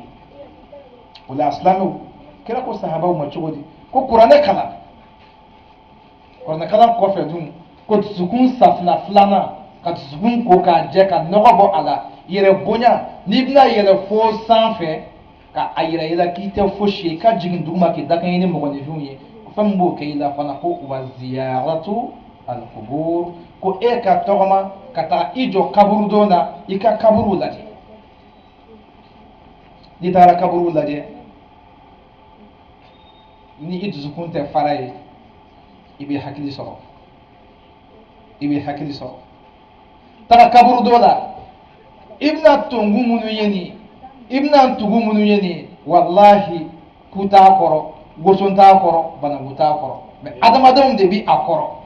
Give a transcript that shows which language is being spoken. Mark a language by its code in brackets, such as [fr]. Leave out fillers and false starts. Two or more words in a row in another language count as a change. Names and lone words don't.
[bm] o la silamɛw kira ko sahabaw ma cogo di ko kuranɛ kalan kuranɛ kalan kɔfɛ dun ko dusukun safinɛ filanan ka dusukun ko k'a jɛ ka nɔgɔ bɔ a la yɛrɛ bonya n'i bɛna yɛlɛ fo sanfɛ ka a yira i la k'i tɛ fosi ye i ka jigin duguma k'i dakan ni mɔgɔninfinw ye fɛn min b'o kɛ i la fana ko [ar] وزيارة القبور [bm] ko e ka tɔgɔma ka taa i jɔ kaburu dɔ la i ka kaburu lajɛ n'i taara kaburu lajɛ ni i dusukun tɛ fara ye i bɛ hakili sɔrɔ i bɛ hakili sɔrɔ taga kaburu dɔ la i bɛna tongu minnu ye nin i bɛna tugu minnu ye nin walahi ku t'a kɔrɔ woson t'a kɔrɔ banankun t'a kɔrɔ mɛ adamadenw de bɛ a kɔrɔ